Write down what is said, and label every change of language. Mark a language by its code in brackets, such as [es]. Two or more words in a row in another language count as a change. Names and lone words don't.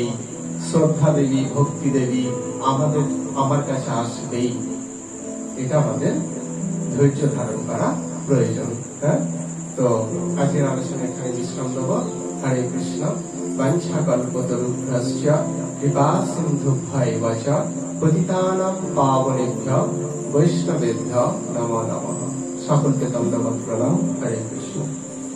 [bn] শ্রদ্ধা দেবী, ভক্তি দেবী আমার কাছে আসবেই, এটা আমাদের ধৈর্য ধারণ করা প্রয়োজন। তো আজকের আলোচনা এখানে বিশ্রাম দেব। [sa] হরে কৃষ্ণ। বাঞ্ছা কল্পতরুভ্যশ্চ কৃপা সিন্ধুভ্যৈব চ পতিতানাং পাবনেভ্যো বৈষ্ণবেভ্যো নমো নমঃ। [bn] সকলকে দণ্ডবৎ প্রণাম। হরে কৃষ্ণ।